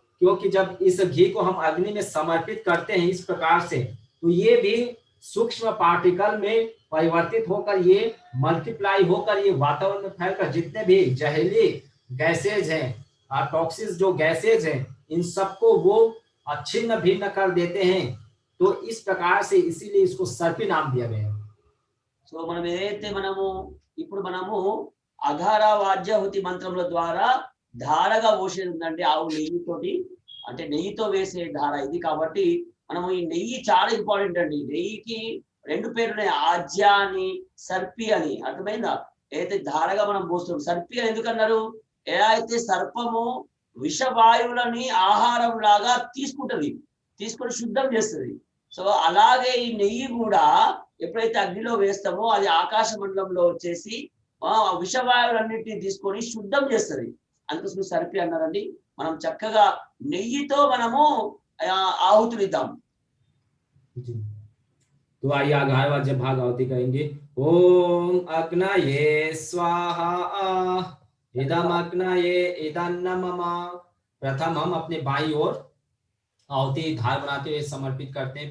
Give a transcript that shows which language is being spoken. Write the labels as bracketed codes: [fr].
[hi] क्योंकि जब इस घी को हम अग्नि में समर्पित करते हैं इस प्रकार से, तो ये भी सूक्ष्म पार्टिकल में परिवर्तित होकर ये मल्टीप्लाई होकर ये वातावरण में फैलकर जितने भी जहरीली गैसेज हैं, टॉक्सिस जो गैसेज हैं, इन सबको वो छिन्न भिन्न कर देते हैं। तो इस प्रकार से इसीलिए इसको सर्पी नाम दिया गया है। [te] సో మనం ఏదైతే మనము ఇప్పుడు మనము అఘార వాజ్యాహుతి మంత్రముల ద్వారా ధారగా పోసేది ఉందంటే ఆవు నెయ్యితోటి, అంటే నెయ్యితో వేసే ధార ఇది. కాబట్టి మనము ఈ నెయ్యి చాలా ఇంపార్టెంట్ అండి. నెయ్యికి 2 పేర్లు ఉన్నాయి, ఆజ్య అని సర్పి అని. అర్థమైందా? ఏదైతే ధారగా మనం పోస్తున్నాం. సర్పి అని ఎందుకన్నారు? ఎలా అయితే సర్పము విషవాయువులని ఆహారం లాగా తీసుకొని శుద్ధం చేస్తుంది. సో అలాగే ఈ నెయ్యి కూడా ఎప్పుడైతే అగ్నిలో వేస్తామో అది ఆకాశ మండలంలో వచ్చేసి విషవాయువులన్నింటినీ తీసుకొని శుద్ధం చేస్తుంది. అందుకోసం సర్పి అన్నారండి. మనం చక్కగా నెయ్యితో మనము ఆహుతులు ఇద్దాం. तो आइए आधार वाज्य भाग आहुति करेंगे। [sa] ओम अग्नये स्वाहा इदम अग्नये इदन्नमम। [hi] प्रथम हम अपने बाईं ओर आहुति धार बनाते हुए समर्पित करते हैं।